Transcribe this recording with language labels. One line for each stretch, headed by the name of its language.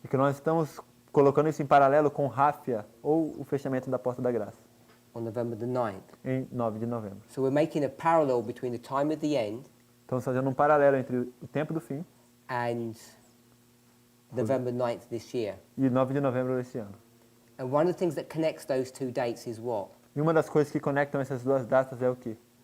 Portuguese: é que nós estamos colocando isso em paralelo com Ráfia, ou o fechamento da Porta da Graça,
English: on November the 9th.
Portuguese: em 9 de novembro.
English: So we're making a parallel between the time of the end
Portuguese: Estamos fazendo um paralelo entre o tempo do fim
English: and November 9th this year.
Portuguese: e 9 de novembro desse ano.
English: And one of the things that connects those two dates is what?
Portuguese: E uma das coisas que conectam essas duas datas é o quê?